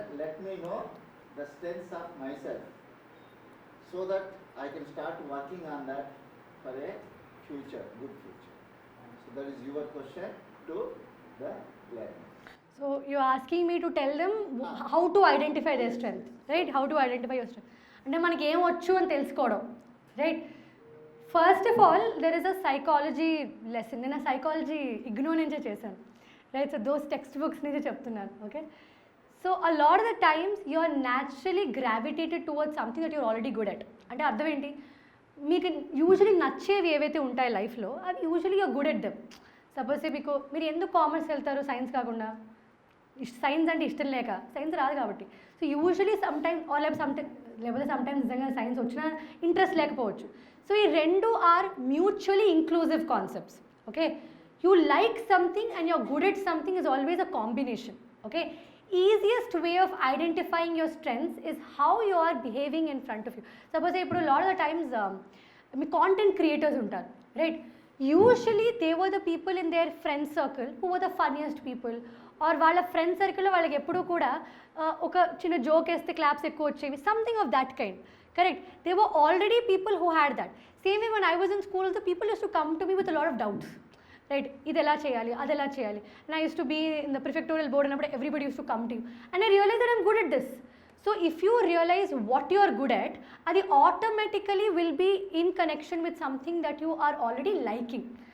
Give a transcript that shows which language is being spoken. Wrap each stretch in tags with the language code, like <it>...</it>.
<en>Let me know the strengths of myself so that I can start working on that for a future, good future. So that is your question to the learner. so you're asking me to tell them how to identify their strength, right? How to identify your strength.</en> <te>అంటే మనకి ఏం వచ్చు అని తెలుసుకోవడం, right?</te> <en>first of all there is a psychology lesson,</en> <te>నేను psychology IGNOU నుంచే చేశాను,</te> <en>Right? So those text books నుంచే చెప్తున్నాను, okay? So a lot of the times you are naturally gravitated towards something that you're already good at.</en> <te>అంటే అర్థం ఏంటి? మీకు usually నచ్చేవి ఏవైతే ఉంటాయి లైఫ్లో అవి usually</te> <en>You're good at them.</en> <te>Suppose మీరు ఎందుకు కామర్స్ వెళ్తారు సైన్స్ కాకుండా? సైన్స్ అంటే ఇష్టం లేక, సైన్స్ రాదు కాబట్టి. సో యూజువలీ సమ్టైమ్స్ లేకపోతే సమ్టైమ్స్ నిజంగా సైన్స్ వచ్చినా ఇంట్రెస్ట్ లేకపోవచ్చు.</te> <en>So ఈ రెండు are mutually inclusive concepts. Okay, you like something and you're good at something is always a combination. Okay, easiest way of identifying your strengths is how you are behaving in front of you.</en> <te>Suppose ఇప్పుడు lot of the times మీ content creators ఉంటారు, right?</te> <en>usually they were the people in their friend circle who were the funniest people, or</en> <te>వాళ్ళ friend సర్కిల్లో వాళ్ళకి ఎప్పుడూ కూడా ఒక చిన్న joke వేస్తే క్లాప్స్ ఎక్కువ వచ్చేవి,</te> <en>Something of that kind. Correct? There were already people who had that. Same way when I was in school, the people used to come to me with a lot of doubts. Right?</en> <te>Idella cheyali, adella cheyali.</te> <en>And I used to be in the prefectorial board and everybody used to come to you. And I realized that I'm good at this. So if you realize what you are good at, that automatically will be in connection with something that you are already liking.</en>